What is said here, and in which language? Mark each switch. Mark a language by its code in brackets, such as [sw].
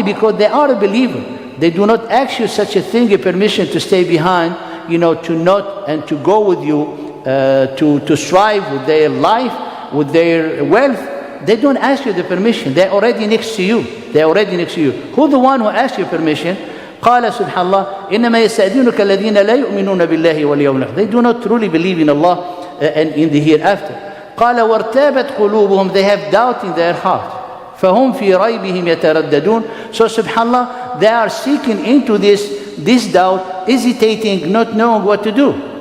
[en] Because they are a believer. They do not ask you such a thing, a permission to stay behind, to not and to go with you, to strive with their life, with their wealth. They don't ask you the permission. They're already next to you. They're already next to you. Who the one who asks you permission? [ar] قال سبحان الله إنما يستأذنك الذين لا يؤمنون بالله واليوم الآخر. [en] They do not truly believe in Allah and in the hereafter. [ar] قال وارتابت قلوبهم. [en] They have doubt in their heart. [ar] فهم في ريبهم يترددون. [en] So subhanallah, they are seeking into this doubt, hesitating, not knowing what to do.